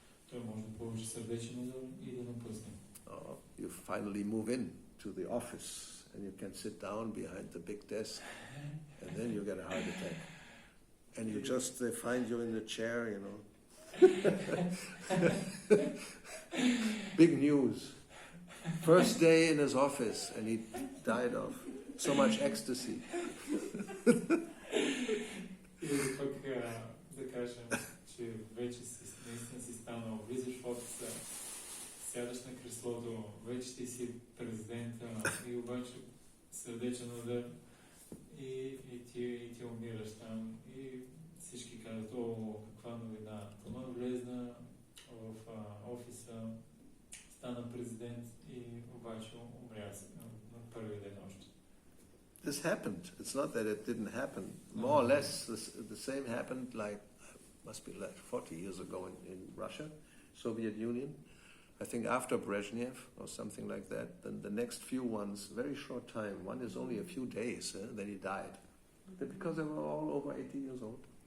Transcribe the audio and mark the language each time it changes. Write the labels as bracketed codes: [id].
[bg] Той може да получи сърдечен удар и да напусне. [en] You finally move in to the office and you can sit down behind the big desk and then you get a heart attack. And you just, they find you in the chair, you know. Big news. First day in his office and he died of so much ecstasy. [bg] Или пък да кажем, че вече наистина си станал, влизаш в офиса, сядаш на креслото, вече ти си президента и обаче сърдечен удар и ти умираш там и всички казват, каква новина. Тома влезна в офиса, стана президент и обаче умря на първи ден още. [en] This happened. It's not that it didn't happen. More or less the same happened must be like 40 years ago in Russia, Soviet Union. I think after Brezhnev or something like that. Then the next few ones, very short time. One is only a few days, then he died. Because they were all over 80 years old.